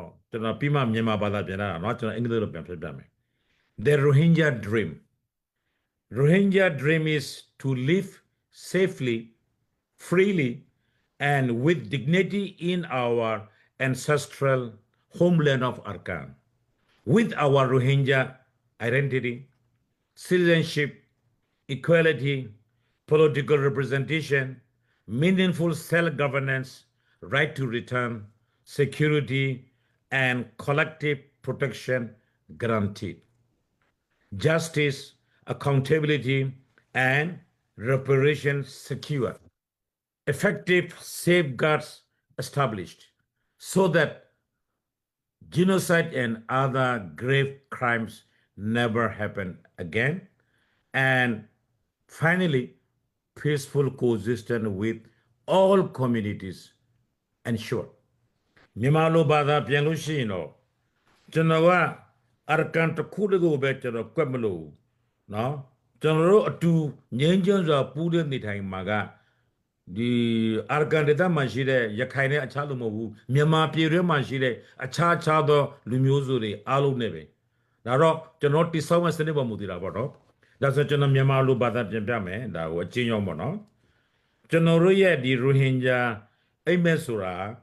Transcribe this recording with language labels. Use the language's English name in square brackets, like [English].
[Burmese] ကျွန်တော်ပြီးမှမြန်မာဘာသာပြန်တာเนาะကျွန်တော်အင်္ဂလိပ်လိုပြန်ဖတ်ပြမယ် [English] The Rohingya Dream Rohingya dream is to live safely, freely, and with dignity in our ancestral homeland of Arakan. With our Rohingya identity, citizenship, equality, political representation, meaningful self-governance, right to return, security, and collective protection guaranteed. Justice, accountability, and reparation secure. Effective safeguards established so that genocide and other grave crimes never happen again. And finally, peaceful coexistence with all communities ensured. [Burmese] မြန်မာလိုဘာသာပြန်လို့ရှိရင်တော့ကျွန်တော်ကအရကန်တစ်ခုတည်းကိုပဲကျွန်တော်ကွက်မလို့နော်ကျွန်တော်တို့အတူငြင်းချမ်းစွာပူးတဲ့နေထိုင်မှာက ဒီအာရကန်ဒေသမှာရှိတဲ့ရခိုင်နဲ့အခြားလူမဟုတ်ဘူးမြန်မာပြည်တွင်းမှာရှိတဲ့အခြားသောလူမျိုးစုတွေအားလုံးနဲ့ပဲဒါတော့ကျွန်တော်တိဆောက်မဲ့စနစ်ပေါ်မူတည်တာပေါ့နော်ဒါဆိုကျွန်တော်မြန်မာလိုဘာသာပြန်ပြမယ်ဒါကိုအချင်းရောပေါ့နော်ကျွန်တော်တို့ရဲ့ဒီရိုဟင်ဂျာအိမ်မက်ဆိုတာ